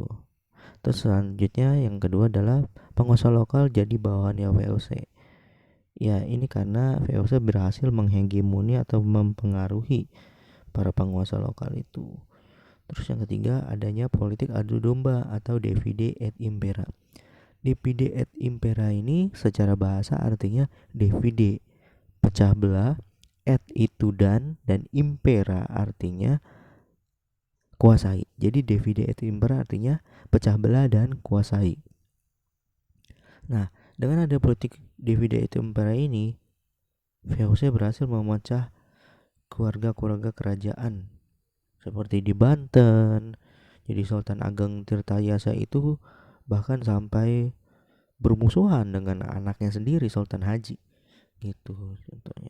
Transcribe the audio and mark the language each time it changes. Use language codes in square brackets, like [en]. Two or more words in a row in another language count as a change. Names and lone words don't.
[id] Terus selanjutnya yang kedua adalah penguasa lokal jadi bawahannya VOC. Ya, ini karena VOC berhasil menghegemoni atau mempengaruhi para penguasa lokal itu. Terus yang ketiga adanya politik adu domba atau [la] divide et impera. Divide et impera [id] ini secara bahasa artinya divide, pecah belah, et itu dan impera artinya kuasai. Jadi [la] divide et impera [id] artinya pecah belah dan kuasai. Nah, dengan ada politik [la] divide et impera [id] ini, VOC berhasil memecah keluarga-keluarga kerajaan seperti di Banten. Jadi Sultan Ageng Tirtayasa itu bahkan sampai bermusuhan dengan anaknya sendiri, Sultan Haji gitu contohnya.